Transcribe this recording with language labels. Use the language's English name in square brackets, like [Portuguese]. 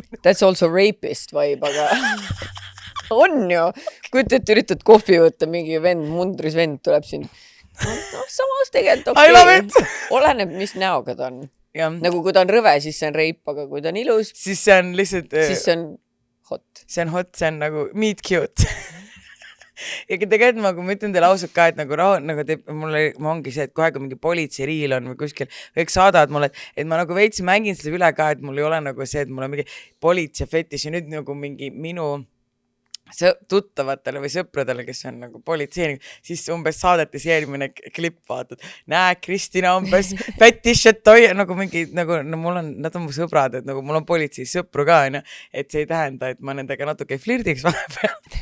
[English] That's also rapist vibe, [Estonian] aga on ju. Kuid et üritad kohvi võtta, mingi mundris vend tuleb siin. No, samas tegelikult okei. Oleneb, mis näoga ta on. Ja. Nagu kui ta on rõve, siis see on rape, aga kui ta on ilus, siis see on lihtsalt siis see on hot. See on hot, see on nagu meet cute. Ja tegelikult ma ütlen teile ausalt ka, et nagu ma ongi see, et kohe kui mingi politseiriil on või kuskil, kõik saadavad mulle, et ma nagu veits mängin seda üle ka, et mul ei ole nagu see, et mul on mingi politsei fetiš ja nüüd nagu mingi minu tuttavatele või sõpradele, kes on nagu politseinik, siis umbes saadeti see eelmine klipp, vaatad, näe, Kristina umbes fetiš, et toi, nagu mingi, nagu no, nad on mu sõbrad, et nagu mul on politseis sõpru ka, on ju, et see ei tähenda, et ma nendega natuke flirdiks vahepeal.